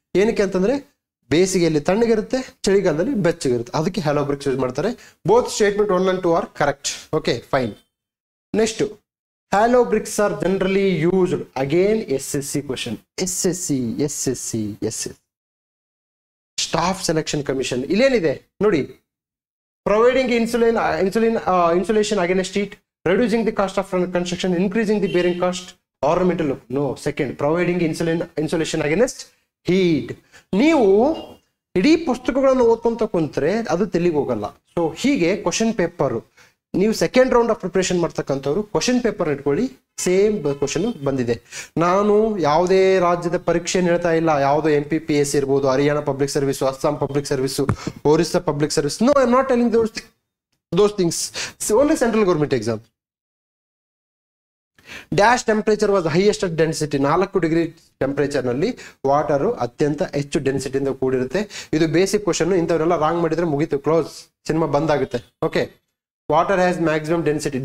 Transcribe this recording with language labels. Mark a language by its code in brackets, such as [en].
[kn] ಏನಕ್ಕೆ ಅಂತಂದ್ರೆ ಬೇಸಿಗೆಯಲ್ಲಿ ತಣ್ಣಗಿರುತ್ತೆ, ಚಳಿಗಾಲದಲ್ಲಿ ಬೆಚ್ಚಗಿರುತ್ತೆ, ಅದಕ್ಕೆ ಹ್ಯಾಲೋ ಬ್ರಿಕ್ಸ್ ಯೂಸ್ ಮಾಡ್ತಾರೆ. [en] Both statement 1 and 2 are correct. Okay, fine. Next, hollow bricks are generally used. Again SSC question. SSC staff selection commission. [kn] ಇಲ್ಲೇನಿದೆ ನೋಡಿ? [en] Providing insulation against heat, reducing the cost of construction, increasing the bearing cost, ornamental look. No, second, providing insulation against heat. [kn] ನೀವು ಇಡೀ ಪುಸ್ತಕಗಳನ್ನು ಓದ್ಕೊಂತ ಕುಂತ್ರೆ ಅದು ತೆಲಿಗೆ ಹೋಗಲ್ಲ. So ಹೀಗೆ question paper ನೀವು second round of preparation ಮಾಡ್ತಕ್ಕಂಥವ್ರು ಕ್ವಶನ್ ಪೇಪರ್ ಇಟ್ಕೊಳ್ಳಿ. ಸೇಮ್ ಕ್ವಶನ್ ಬಂದಿದೆ. ನಾನು ಯಾವುದೇ ರಾಜ್ಯದ ಪರೀಕ್ಷೆ ಹೇಳ್ತಾ ಇಲ್ಲ. ಯಾವುದೋ MPPS ಇರ್ಬೋದು, Haryana public service, Assam public service, Orissa public service. [en] No, I am not telling those things. Only central government exam. Dash temperature was highest at density. [kn] 4 degree temperature ನಲ್ಲಿ ವಾಟರ್ ಅತ್ಯಂತ ಹೆಚ್ಚು ಡೆನ್ಸಿಟಿ ಇಂದ ಕೂಡಿರುತ್ತೆ. ಇದು ಬೇಸಿಕ್ ಕ್ವಶನ್. ಇಂಥವರೆಲ್ಲ ರಾಂಗ್ ಮಾಡಿದ್ರೆ ಮುಗೀತು, close, cinema ಬಂದಾಗುತ್ತೆ. Okay, [en] Water has maximum density.